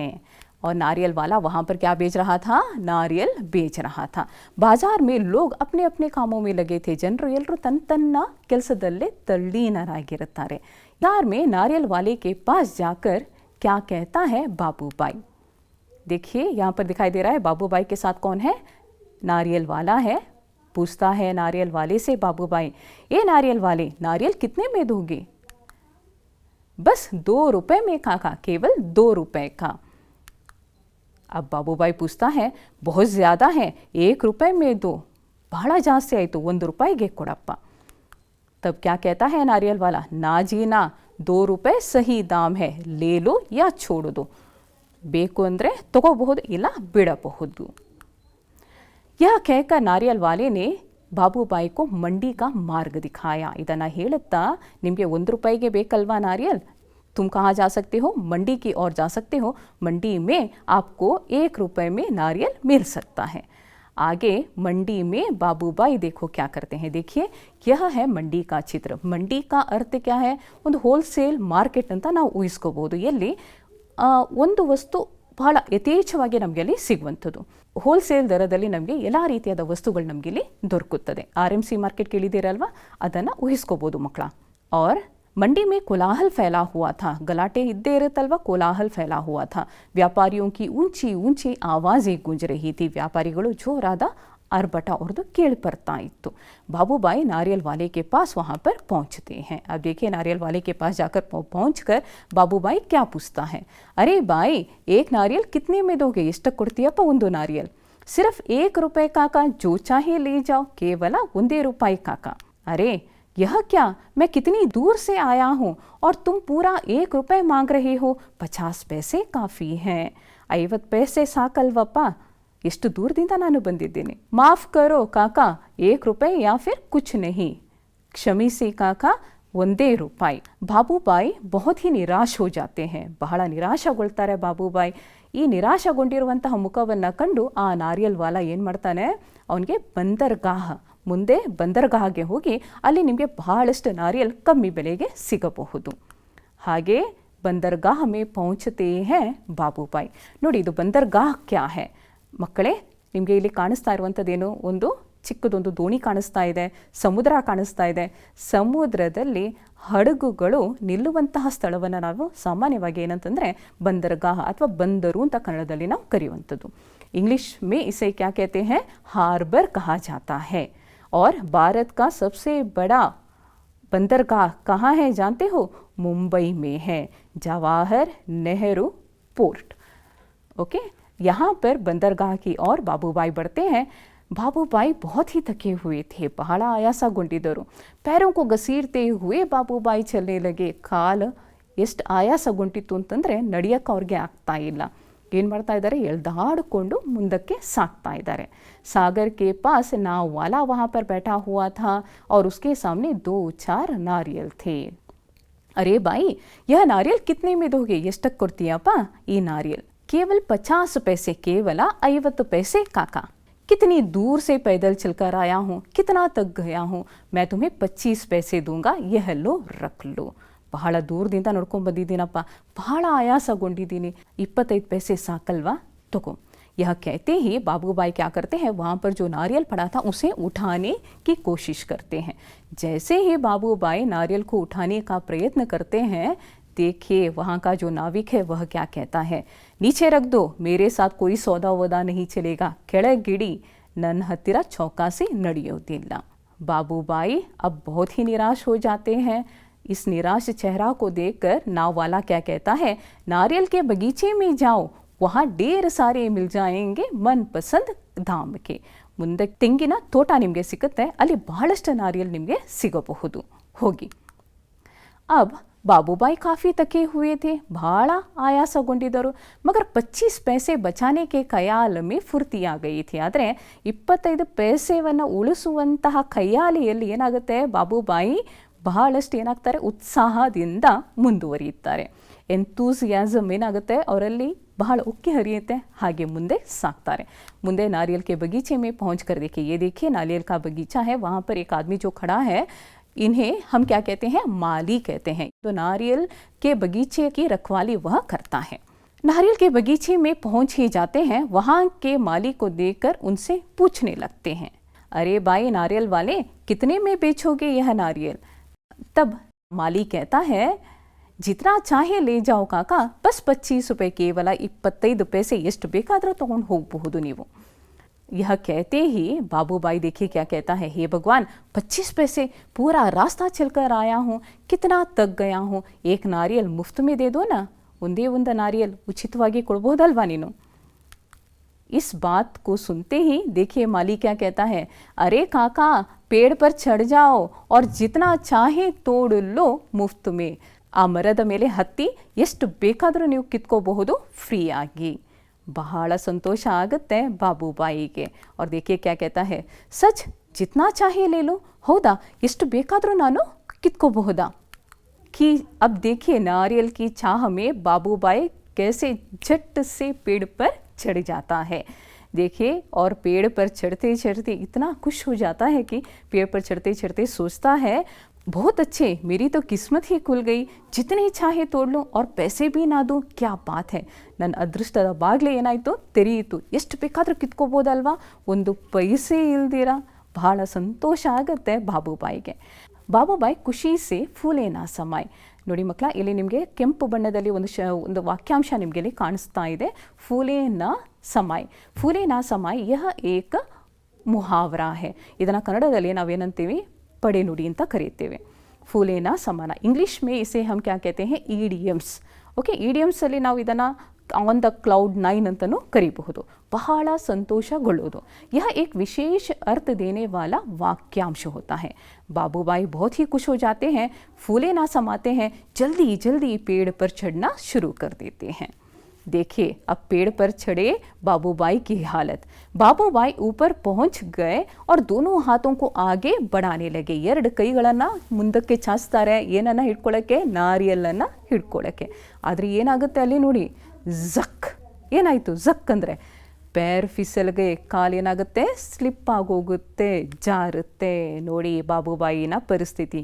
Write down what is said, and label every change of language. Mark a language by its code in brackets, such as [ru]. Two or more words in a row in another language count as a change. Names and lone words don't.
[hi] और नारियल वाला वहाँ पर क्या बेच रहा था, नारियल बेच रहा था। बाजार में लोग अपने अपने कामों में लगे थे, [kn] ಜನರು ಎಲ್ಲರೂ ತನ್ನ ಕೆಲಸದಲ್ಲೇ ತಲ್ಲೀನರಾಗಿರುತ್ತಾರೆ। [hi] बाजार में नारियल वाले के पास जाकर क्या कहता है बाबू बाई। देखिए, यहाँ पर दिखाई दे रहा है बाबू बाई के साथ कौन है, नारियल वाला है। पूछता है नारियल वाले से बाबू बाई, ये नारियल वाले, नारियल कितने में दोगे। बस 2 रुपए में काका, केवल 2 रुपए का। अब बाबू बाई पूछता है, बहुत ज़्यादा है, 1 रुपए में दो, [kn] ಬಹಳ ಜಾಸ್ತಿ ಆಯಿತು, 1 ರೂಪಾಯಿಗೆ ಕೊಡಪ್ಪ। [hi] तब क्या कहता है नारियल वाला, ना जी ना, 2 रुपए सही दाम है, ले लो या छोड़ दो। [kn] ಬೇಕು ಅಂದರೆ ತಗೋಬಹುದು, ಇಲ್ಲ ಬಿಡಬಹುದು। [hi] यह कहकर नारियल वाले ने बाबू बाई को मंडी का मार्ग दिखाया। [kn] ಇದನ್ನು ಹೇಳುತ್ತಾ, ನಿಮಗೆ 1 ರೂಪಾಯಿಗೆ ಬೇಕಲ್ವಾ [hi] नारियल, तुम कहाँ जा सकते हो, मंडी की ओर जा सकते हो, मंडी में आपको 1 रुपए में नारियल मिल सकता है। आगे मंडी में बाबू बाई देखो क्या करते हैं। देखिए, यह है मंडी का चित्र। मंडी का अर्थ क्या है, [kn] ಒಂದು ಹೋಲ್ಸೇಲ್ ಮಾರ್ಕೆಟ್ ಅಂತ ನಾವು ಊಹಿಸ್ಕೋಬಹುದು, ಎಲ್ಲಿ ಒಂದು ವಸ್ತು ಬಹಳ ಯಥೇಚ್ಛವಾಗಿ ನಮಗೆ ಅಲ್ಲಿ ಸಿಗುವಂಥದ್ದು। ಹೋಲ್ಸೇಲ್ ದರದಲ್ಲಿ ನಮಗೆ ಎಲ್ಲ ರೀತಿಯಾದ ವಸ್ತುಗಳು ನಮಗೆ ಇಲ್ಲಿ ದೊರಕುತ್ತದೆ। RMC ಮಾರ್ಕೆಟ್ ಕೇಳಿದ್ದೀರಲ್ವಾ, ಅದನ್ನು ಊಹಿಸ್ಕೋಬಹುದು ಮಕ್ಕಳ। [hi] और मंडी में कोलाहल फैला हुआ था, [kn] ಗಲಾಟೆ ಇದ್ದೇ ಇರುತ್ತಲ್ವಾ, [hi] कोलाहल फैला हुआ था। व्यापारियों की ऊंची ऊंची आवाज़ें गूंज रही थी, [kn] व्यापारिಗಳು ಜೋರಾದ ಅರ್ಭಟ ಅವ್ರದ್ದು ಕೇಳಿ ಬರ್ತಾ ಇತ್ತು। [hi] बाबू बाई नारियल वाले के पास वहाँ पर पहुँचते हैं। अब देखिए, नारियल वाले के पास जाकर पहुँचकर बाबू बाई क्या पूछता है, अरे बाई, 1 नारियल कितने में दोगे, [kn] ಎಷ್ಟಕ್ಕೆ ಕೊಡ್ತೀಯಪ್ಪ ಒಂದು नारियल। [hi] सिर्फ 1 रुपए काका, जो चाहे ले जाओ, [kn] ಕೇವಲ 1 ರೂಪಾಯಿ काका। [hi] अरे यह क्या, मैं कितनी दूर से आया हूँ और तुम पूरा 1 रुपए मांग रहे हो, 50 पैसे काफ़ी हैं। [kn] 50 पैसे ಸಾಕಲ್ವಪ್ಪ, ಎಷ್ಟು ದೂರದಿಂದ ನಾನು ಬಂದಿದ್ದೇನೆ। [hi] माफ़ करो काका, 1 रुपए या फिर कुछ नहीं, [kn] ಕ್ಷಮಿಸಿ ಕಾಕಾ, 1 ರೂಪಾಯಿ। [hi] ಬಾಬು ಬಾಯಿ बहुत ही निराश हो जाते हैं, [kn] ಬಹಳ ನಿರಾಶಗೊಳ್ತಾರೆ ಬಾಬು ಬಾಯಿ। ಈ ನಿರಾಶಗೊಂಡಿರುವಂತಹ ಮುಖವನ್ನು ಕಂಡು ಆ ನಾರಿಯಲ್ ವಾಲ ಏನು ಮಾಡ್ತಾನೆ, ಅವನಿಗೆ ಬಂದರ್ಗಾಹ, ಮುಂದೆ ಬಂದರ್ಗಾಹಗೆ ಹೋಗಿ ಅಲ್ಲಿ ನಿಮಗೆ ಬಹಳಷ್ಟು ನಾರಿಯಲ್ ಕಮ್ಮಿ ಬೆಲೆಗೆ ಸಿಗಬಹುದು। [hi] ಹಾಗೆ बंदरगाह में पहुँचते हैं बाबू बाई। [kn] ನೋಡಿ, ಇದು [hi] बंदरगाह क्या है [kn] ಮಕ್ಕಳೇ, ನಿಮಗೆ ಇಲ್ಲಿ ಕಾಣಿಸ್ತಾ ಇರುವಂಥದ್ದೇನು, ಒಂದು ಚಿಕ್ಕದೊಂದು ದೋಣಿ ಕಾಣಿಸ್ತಾ ಇದೆ, ಸಮುದ್ರ ಕಾಣಿಸ್ತಾ ಇದೆ। ಸಮುದ್ರದಲ್ಲಿ ಹಡಗುಗಳು ನಿಲ್ಲುವಂತಹ ಸ್ಥಳವನ್ನು ನಾವು ಸಾಮಾನ್ಯವಾಗಿ ಏನಂತಂದರೆ ಬಂದರ್ಗಾಹ ಅಥವಾ ಬಂದರು ಅಂತ ಕನ್ನಡದಲ್ಲಿ ನಾವು ಕರೆಯುವಂಥದ್ದು। [hi] इंग्लिश में इसे क्या कहते हैं, हार्बर कहा जाता है। और भारत का सबसे बड़ा बंदरगाह कहाँ है जानते हो, मुंबई में है, जवाहर नेहरू पोर्ट। ओके, यहाँ पर बंदरगाह की ओर बाबू बाई बढ़ते हैं। ಬಾಬುಬಾಯಿ बहुत ही थके हुए थे, [kn] ಬಹಳ ಆಯಾಸಗೊಂಡಿದ್ದರು. [hi] पैरों को घसीटते हुए ಬಾಬುಬಾಯಿ चलने लगे. [kn] ಕಾಲು ಎಷ್ಟು ಆಯಾಸಗೊಂಡಿತ್ತು ಅಂತಂದರೆ ನಡೆಯೋಕ್ಕೆ ಅವ್ರಿಗೆ ಆಗ್ತಾ ಇಲ್ಲ. ಏನು ಮಾಡ್ತಾ ಇದ್ದಾರೆ, ಎಳ್ದಾಡಿಕೊಂಡು ಮುಂದಕ್ಕೆ ಸಾಗ್ತಾ ಇದ್ದಾರೆ. [hi] सागर के पास नाव वाला वहाँ पर बैठा हुआ था और उसके सामने 2-4 नारियल थे. अरे भाई, यह नारियल कितने में दोगे? [kn] ಎಷ್ಟಕ್ಕೆ ಕೊಡ್ತೀಯಪ್ಪ ಈ नारियल? [hi] केवल 50 पैसे. केवल 50 पैसे काका. कितनी दूर से पैदल चलकर आया हूँ, कितना तक गया हूँ, मैं तुम्हें 25 पैसे दूंगा, यह लो रख लो. [kn] ಬಹಳ ದೂರದಿಂದ ನಡ್ಕೊಂಡು ಬಂದಿದ್ದೀನಪ್ಪ, ಬಹಳ ಆಯಾಸಗೊಂಡಿದ್ದೀನಿ, 25 पैसे ಸಾಕಲ್ವಾ, तको. [hi] यह कहते ही बाबूबाई क्या करते हैं, वहाँ पर जो नारियल पड़ा था उसे उठाने की कोशिश करते हैं. जैसे ही बाबूबाई नारियल को उठाने का प्रयत्न करते हैं, देखिए वहाँ का जो नाविक है वह क्या कहता है, नीचे रख दो, मेरे साथ कोई सौदा वौदा नहीं चलेगा, [kn] ಕೆಳಗಿಡಿ, ನನ್ನ ಹತ್ತಿರ ಚೌಕಾಸಿ ನಡೆಯೋದಿಲ್ಲ. [hi] बाबूबाई अब बहुत ही निराश हो जाते हैं. इस निराश चेहरा को देखकर नाव वाला क्या कहता है, नारियल के बगीचे में जाओ, वहाँ ढेर सारे मिल जाएंगे मनपसंद दाम के. [kn] ಮುಂದೆ ತೆಂಗಿನ ತೋಟ ನಿಮಗೆ ಸಿಗುತ್ತೆ, ಅಲ್ಲಿ ಬಹಳಷ್ಟು ನಾರಿಯಲ್ ನಿಮಗೆ ಸಿಗಬಹುದು, ಹೋಗಿ. [hi] अब बाबूबाई काफ़ी थके हुए थे, [kn] ಬಹಳ ಆಯಾಸಗೊಂಡಿದ್ದರು. [hi] मगर 25 पैसे बचाने के ख़याल में फुर्ती आ गई थी. [kn] ಆದರೆ 25 ಪೈಸೆಯನ್ನು ಉಳಿಸುವಂತಹ ಖಯಾಲಿಯಲ್ಲಿ ಏನಾಗುತ್ತೆ, ಬಾಬುಬಾಯಿ ಬಹಳಷ್ಟು ಏನಾಗ್ತಾರೆ, ಉತ್ಸಾಹದಿಂದ ಮುಂದುವರಿಯುತ್ತಾರೆ. ಎಂತೂಸಿಯಾಸಮ್ ಏನಾಗುತ್ತೆ ಅವರಲ್ಲಿ, ಬಹಳ ಉಕ್ಕಿ ಹರಿಯುತ್ತೆ, ಹಾಗೆ ಮುಂದೆ ಸಾಗ್ತಾರೆ. [hi] मुंदे नारियल के बगीचे में पहुँच कर देखिए, ये देखिए नारियल का बगीचा है, वहाँ पर एक आदमी जो खड़ा है, इन्हें हम क्या कहते हैं, माली कहते हैं. तो नारियल के बगीचे की रखवाली वह करता है. नारियल के बगीचे में पहुँच ही जाते हैं, वहाँ के माली को देखकर उनसे पूछने लगते हैं, अरे भाई नारियल वाले, कितने में बेचोगे यह नारियल? तब माली कहता है, जितना चाहे ले जाओ काका, बस 25 रुपये, केवल 25 पैसे, [kn] ಎಷ್ಟು ಬೇಕಾದರೂ ತಗೊಂಡು ಹೋಗಬಹುದು ನೀವು. [hi] यह कहते ही बाबूबाई देखिए क्या कहता है, हे भगवान, 25 पैसे, पूरा रास्ता चलकर आया हूँ, कितना तक गया हूँ, एक नारियल मुफ्त में दे दो ना, [kn] ಒಂದೇ ಒಂದು ನಾರಿಯಲ್ ಉಚಿತವಾಗಿ ಕೊಡಬಹುದಲ್ವಾ ನೀನು. [hi] इस बात को सुनते ही देखिए माली क्या कहता है, अरे काका, पेड़ पर चढ़ जाओ और जितना चाहे तोड़ लो मुफ्त में. [kn] ಆ ಮರದ ಮೇಲೆ ಹತ್ತಿ ಎಷ್ಟು ಬೇಕಾದರೂ ನೀವು ಕಿತ್ಕೋಬಹುದು ಫ್ರೀಯಾಗಿ. ಬಹಳ ಸಂತೋಷ ಆಗುತ್ತೆ ಬಾಬುಬಾಯಿಗೆ. [hi] और देखिए क्या कहता है, सच जितना चाहे ले लो, [kn] ಹೌದಾ, ಎಷ್ಟು ಬೇಕಾದರೂ ನಾನು ಕಿತ್ಕೋಬಹುದಾ. [hi] कि अब देखिए नारियल की चाह में बाबूबाई कैसे झट से पेड़ पर चढ़ जाता है. देखिए, और पेड़ पर चढ़ते चढ़ते इतना खुश हो जाता है कि पेड़ पर चढ़ते चढ़ते सोचता है, बहुत अच्छे, मेरी तो किस्मत ही खुल गई, जितने चाहे तोड़ लूँ और पैसे भी ना दूँ, क्या बात है, [kn] ನನ್ನ ಅದೃಷ್ಟದ ಬಾಗಿಲು ಏನಾಯಿತು, ತೆರೆಯಿತು, ಎಷ್ಟು ಬೇಕಾದರೂ ಕಿತ್ಕೋಬೋದಲ್ವಾ, ಒಂದು ಪೈಸೆ ಇಲ್ದಿರ. ಬಹಳ ಸಂತೋಷ ಆಗುತ್ತೆ ಬಾಬುಬಾಯಿಗೆ. ಬಾಬುಬಾಯಿ [hi] ख़ुशी से फूले ना समाए. [kn] ನೋಡಿ ಮಕ್ಕಳ, ಇಲ್ಲಿ ನಿಮಗೆ ಕೆಂಪು ಬಣ್ಣದಲ್ಲಿ ಒಂದು ವಾಕ್ಯಾಂಶ ನಿಮಗೆ ಇಲ್ಲಿ ಕಾಣಿಸ್ತಾ ಇದೆ, [hi] फूले ना समाए. फूले ना समाए यह एक मुहावरा है. [kn] ಇದನ್ನು ಕನ್ನಡದಲ್ಲಿ ನಾವೇನಂತೀವಿ, ಪಡೆ ನುಡಿ ಅಂತ ಕರೀತೇವೆ. [hi] फूले ना समान. इंग्लिश में इसे हम क्या कहते हैं, [en] ಇಡಿಯಮ್ಸ್. [kn] ಓಕೆ, ಇಡಿಯಮ್ಸಲ್ಲಿ ನಾವು ಇದನ್ನು [en] on the cloud 9 [kn] ಅಂತಲೂ ಕರೀಬಹುದು. ಬಹಳ ಸಂತೋಷಗೊಳ್ಳುವುದು. [hi] यह एक विशेष अर्थ देने वाला वाक्यांश होता है. बाबूबाई बहुत ही खुश हो जाते हैं, फूले ना समाते हैं, जल्दी जल्दी पेड़ पर चढ़ना शुरू कर देते हैं. देखिए, अब पेड़ पर चढ़े बाबूबाई की हालत. बाबूबाई ऊपर पहुंच गए और दोनों हाथों को आगे बढ़ाने लगे. [kn] ಎರಡು ಕೈಗಳನ್ನು ಮುಂದಕ್ಕೆ ಚಾಚ್ತಾರೆ, ಏನನ್ನ ಹಿಡ್ಕೊಳ್ಳೋಕ್ಕೆ, ನಾರಿಯಲ್ಲನ್ನು ಹಿಡ್ಕೊಳ್ಳೋಕ್ಕೆ. ಆದರೆ ಏನಾಗುತ್ತೆ ಅಲ್ಲಿ ನೋಡಿ, ಝಕ್, ಏನಾಯಿತು, ಝಕ್ ಅಂದರೆ [hi] पैर फिसल गए, [kn] ಕಾಲೇನಾಗುತ್ತೆ, ಸ್ಲಿಪ್ ಆಗೋಗುತ್ತೆ, ಜಾರುತ್ತೆ. [hi] ನೋಡಿ बाबूबाई ना परिस्थिति.